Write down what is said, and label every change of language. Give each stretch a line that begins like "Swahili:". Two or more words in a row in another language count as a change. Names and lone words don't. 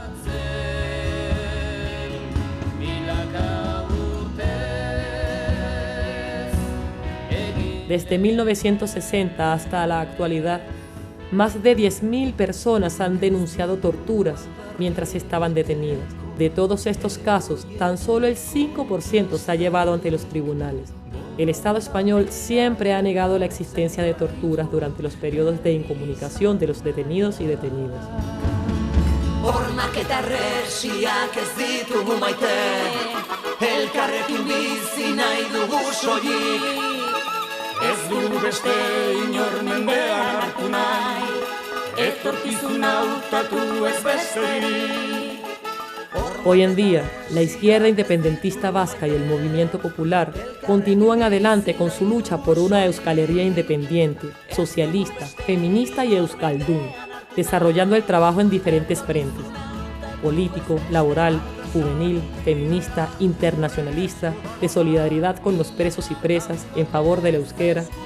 Spanish: Desde 1960 hasta la actualidad, más de 10.000 personas han denunciado torturas mientras estaban detenidas. De todos estos casos, tan solo el 5% se ha llevado ante los tribunales. El Estado español siempre ha negado la existencia de torturas durante los periodos de incomunicación de los detenidos y detenidas.
Basque: Ez du beste inor mendean hartu nahi, etorkizuna hautatu ez besterik.
Spanish: Hoy en día, la izquierda independentista vasca y el movimiento popular continúan adelante con su lucha por una Euskal Herria independiente, socialista, feminista y euskaldun, desarrollando el trabajo en diferentes frentes: político, laboral, juvenil, feminista, internacionalista, de solidaridad con los presos y presas, en favor del euskera.